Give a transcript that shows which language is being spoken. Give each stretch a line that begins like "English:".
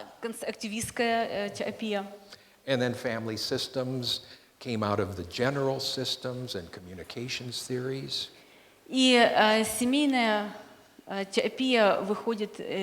Russian: конструктивистская терапия.
English: And then family systems came out of the general systems and communications theories.
Russian: И семейная терапия выходит...